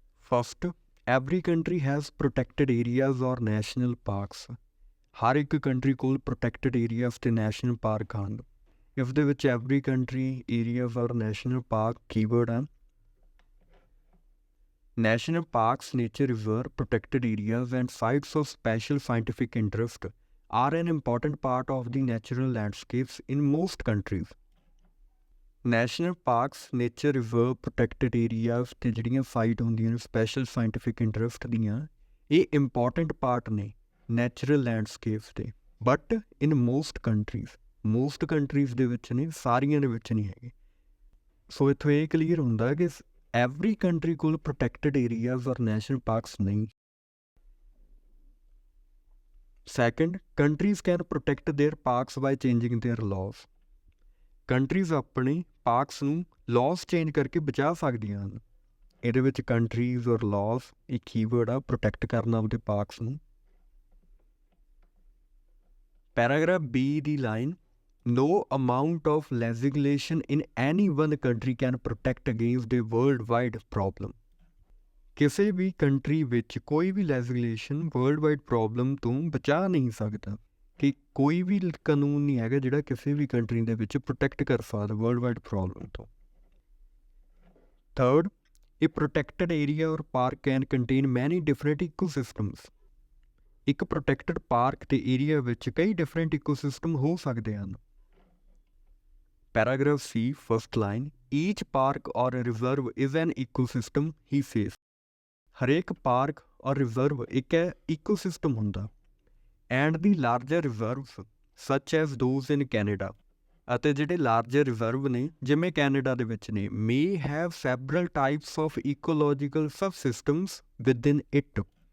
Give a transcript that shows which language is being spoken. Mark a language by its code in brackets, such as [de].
[en] First, every country has protected areas or national parks. [pa] ਹਰ ਇੱਕ country ਕੋਲ protected areas ਤੇ national park ਹਨ। ਇਸ ਦੇ ਵਿੱਚ ਐਵਰੀ ਕੰਟਰੀ ਏਰੀਆਜ਼ ਔਰ ਨੈਸ਼ਨਲ ਪਾਰਕ ਕੀਵਰਡ ਹੈ। [en] National parks, nature reserve, protected areas and sites of special scientific interest are an important part of the natural landscapes in most countries. National parks, nature reserve, protected areas [pa] ਤੇ ਜਿਹੜੀਆਂ site ਹੁੰਦੀਆਂ ਨੇ special scientific interest ਦੀਆਂ, ਇਹ important part ਨੇ natural landscapes ਦੇ। But in most countries ਦੇ ਵਿੱਚ ਨੇ, ਸਾਰੀਆਂ ਦੇ ਵਿੱਚ ਨਹੀਂ ਹੈਗੇ। ਸੋ ਇੱਥੋਂ ਇਹ ਕਲੀਅਰ ਹੁੰਦਾ ਕਿ ਐਵਰੀ ਕੰਟਰੀ ਕੋਲ ਪ੍ਰੋਟੈਕਟਡ ਏਰੀਆਜ਼ ਔਰ ਨੈਸ਼ਨਲ ਪਾਰਕਸ ਨਹੀਂ। [en] Second, countries can protect their parks by changing their laws. [pa] Countries ਆਪਣੇ ਪਾਰਕਸ ਨੂੰ ਲਾਜ਼ ਚੇਂਜ ਕਰਕੇ ਬਚਾ ਸਕਦੀਆਂ ਹਨ। ਇਹਦੇ ਵਿੱਚ ਕੰਟਰੀਜ਼ ਔਰ ਲਾਜ਼ ਇਹ ਕੀਵਰਡ ਆ, ਪ੍ਰੋਟੈਕਟ ਕਰਨਾ ਆਪਦੇ ਪਾਰਕਸ ਨੂੰ। Paragraph B ਦੀ line, [en] No amount of legislation in any one country can protect against a worldwide problem. [pa] ਕਿਸੇ ਵੀ ਕੰਟਰੀ ਵਿੱਚ ਕੋਈ ਵੀ ਲੈਜੀਸਲੇਸ਼ਨ ਵਰਲਡ-ਵਾਈਡ ਪ੍ਰੋਬਲਮ ਤੋਂ ਬਚਾ ਨਹੀਂ ਸਕਦਾ। ਕਿ ਕੋਈ ਵੀ ਕਾਨੂੰਨ ਨਹੀਂ ਹੈਗਾ ਜਿਹੜਾ ਕਿਸੇ ਵੀ ਕੰਟਰੀ ਦੇ ਵਿੱਚ ਪ੍ਰੋਟੈਕਟ ਕਰ ਸਕਦਾ ਵਰਲਡ-ਵਾਈਡ ਪ੍ਰੋਬਲਮ ਤੋਂ। [en] Third, ਇਹ protected area ਔਰ park can contain many different ecosystems. [pa] ਇੱਕ ਪ੍ਰੋਟੈਕਟਡ ਪਾਰਕ ਤੇ ਏਰੀਆ ਵਿੱਚ ਕਈ ਡਿਫਰੈਂਟ ਇਕੋਸਿਸਟਮ ਹੋ ਸਕਦੇ ਹਨ। [en] Paragraph C, first line, each park or reserve is an ecosystem, he says. [pa] ਹਰੇਕ ਪਾਰਕ ਔਰ ਰਿਜ਼ਰਵ ਇੱਕ ਈਕੋਸਿਸਟਮ ਹੁੰਦਾ। [en] and the larger reserves such as those in Canada, [pa] ਅਤੇ ਜਿਹੜੇ ਲਾਰਜਰ ਰਿਜ਼ਰਵ ਨੇ ਜਿਵੇਂ ਕੈਨੇਡਾ ਦੇ ਵਿੱਚ ਨੇ, [en] may have several types of ecological subsystems within it.